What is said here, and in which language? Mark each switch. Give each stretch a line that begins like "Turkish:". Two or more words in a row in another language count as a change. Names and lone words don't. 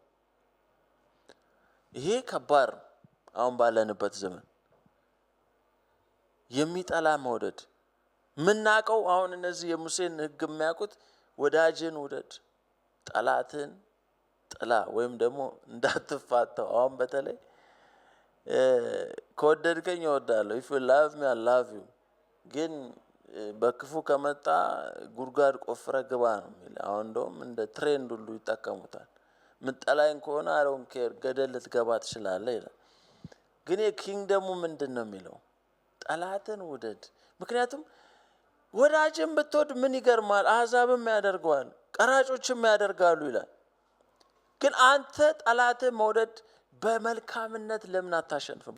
Amharic: ይሄ ከባድ ነው። አሁን ባለንበት ዘመን የሚጠላ መውደድ ምናቀው። አሁን እነዚህ የሙሴን ሕግ የሚያውቁት ወዳጅን ውደድ ጠላትን ጥላ ወይም ደግሞ እንዳትፋታው። አሁን በተለይ ከወደድከኝ እወዳለሁ
English: if you love me I love you
Amharic: ግን በክፉ ከመጣ ጉድጓድ ቆፍረ ግባ ነው የሚል። አሁን እንደውም እንደ ትሬንድ ሁሉ ይጠቀሙታል። ምጠላይን ከሆነ
English: I don't care
Amharic: ገደል ልትገባ ትችላለህ ይላል። ግን የኪንግደሙ ምንድን ነው የሚለው? ጠላትን ውደድ። ምክንያቱም ወዳጅን ብትወድ ምን ይገርማል? አሕዛብም ያደርገዋል ቀራጮችም ያደርጋሉ ይላል። ግን አንተ ጠላትን መውደድ በመልካምነት ለምን አታሸንፍም?